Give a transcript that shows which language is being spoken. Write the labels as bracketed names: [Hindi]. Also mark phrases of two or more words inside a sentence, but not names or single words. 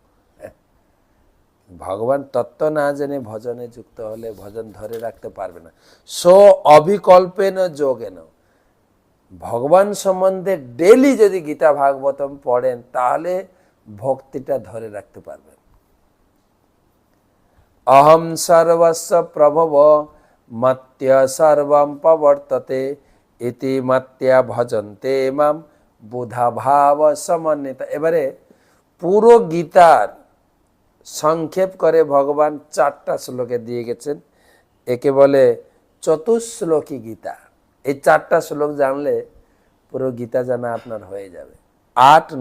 [Bangla] ভগবান তত্ত্ব না জেনে ভজনে যুক্ত হলে ভজন ধরে রাখতে পারবে না। সো [Sanskrit] অবিকল্পেন যোগেন, [Bangla] ভগবান সম্বন্ধে ডেলি যদি গীতা ভাগবতম পড়েন তাহলে ভক্তিটা ধরে রাখতে পারবেন। [Sanskrit] অহম সর্বস্ব প্রভব মত্য সর্বম প্রবর্ততে ইতি মত্যা ভজন্তে মাম বুধা ভাব সমন্বিত। [Bangla] এবারে পুরো গীতার সংক্ষেপ করে ভগবান 4টা শ্লোকে দিয়ে গেছেন, একে বলে চতুশ্লোকী গীতা। এই 4টা শ্লোক জানলে পুরো গীতা জানা আপনার হয়ে যাবে।